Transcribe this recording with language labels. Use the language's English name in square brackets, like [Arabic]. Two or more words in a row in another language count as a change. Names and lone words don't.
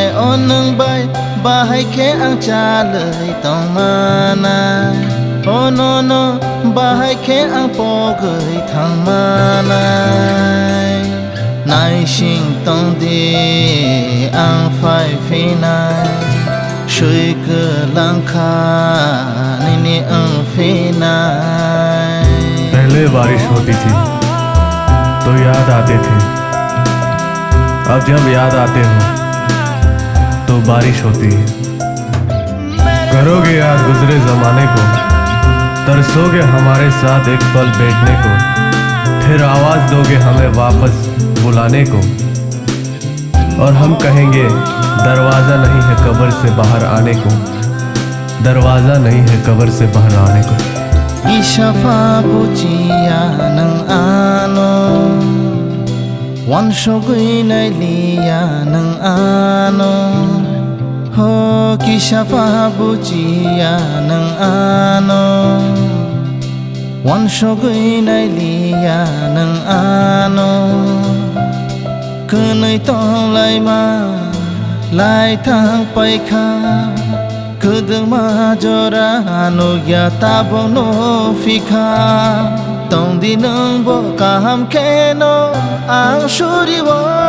[Kok Borok] अ नोंबाय बाहायखे आं चालै तंमानाय अ न बाहायखे आं पगै थांमानाय नायसिंतंदि आं फायफिनाय सुइगोलांखा निनि ओंफिनाय [Hindi] पहले बारिश होती थी तो याद आते थे, अब जब याद आते हो तो बारिश होती है। करोगे याद गुजरे जमाने को, तरसोगे हमारे साथ एक पल बैठने को, फिर आवाज दोगे हमें वापस बुलाने को, और हम कहेंगे दरवाजा नहीं है कब्र से बाहर आने को, दरवाजा नहीं है कब्र से बाहर आने को। [Kok Borok] Ishafa bujiya nang ano Wansogui nai liya nang ano Ho kishafa bujiya nang ano Wansogui nai liya nang ano Kunai tong lai ma Lai thang pai kha Kudung majora no ya tabong no fika Tong di nung bo kaham keno ang shuri wo